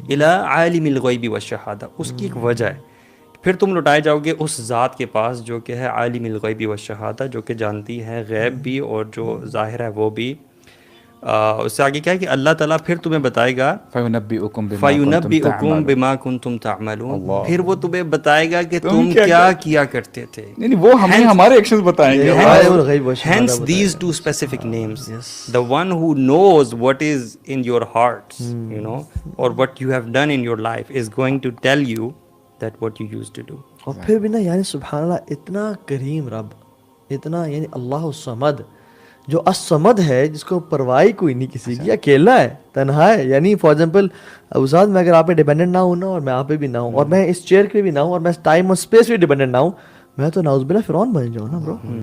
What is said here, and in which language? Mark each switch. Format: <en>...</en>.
<ar>الی عالم الغیب والشہادہ،</ar> <ur>اس کی ایک وجہ ہے. پھر تم لوٹائے جاؤ گے اس ذات کے پاس جو کہ ہے عالم الغیب والشہادہ، جو کہ جانتی ہے غیب بھی اور جو ظاہر ہے وہ بھی. اس سے آگے کیا ہے کہ اللہ تعالیٰ پھر تمہیں بتائے گا</ur> <ar>فَيُنَبِّئُكُم بِمَا كُنتُمْ تَعْمَلُونَ،</ar> <ur>پھر وہ تمہیں بتائے گا کہ تم کیا کیا کرتے تھے، یعنی وہ ہمیں ہمارے ایکشنز بتائیں گے.</ur> <en>hence these two specific names. The one who knows what is in your hearts, you know, or what you have done in your life is going to tell you that what you used to do.</en> <ur>اور پھر بھی نا یعنی سبحان اللہ اتنا کریم رب، اتنا یعنی اللہ الصمد، جو الصمد ہے، جس کو پرواہ کوئی نہیں کسی کی، اکیلا ہے، تنہا ہے. یعنی فار ایگزامپل استاد میں اگر آپ پہ ڈیپینڈنٹ نہ ہوں نا، اور میں آپ پہ بھی نہ ہوں، اور میں اس چیئر پہ بھی نہ ہوں، اور میں ٹائم اور اسپیس پہ ڈیپینڈنٹ نہ ہوں، میں تو نعوذ باللہ فرعون بن جاؤں نا برو.</ur>